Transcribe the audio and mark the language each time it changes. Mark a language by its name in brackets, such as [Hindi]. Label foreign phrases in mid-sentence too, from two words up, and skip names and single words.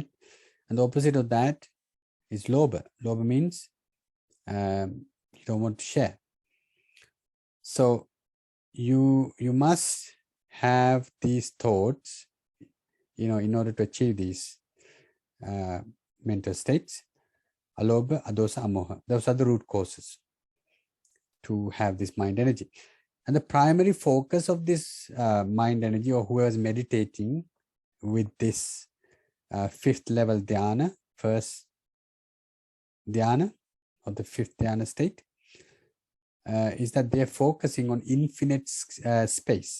[English] And the opposite of that is lobha. Lobha means you don't want to share. So you must have these thoughts, in order to achieve these mental states. [Pali] Alobha, adosa, amoha. [English] Those are the root causes to have this mind energy. And the primary focus of this mind energy, or whoever is meditating with this fifth level dhyana, first dhyana of the fifth dhyana state is that they're focusing on infinite space.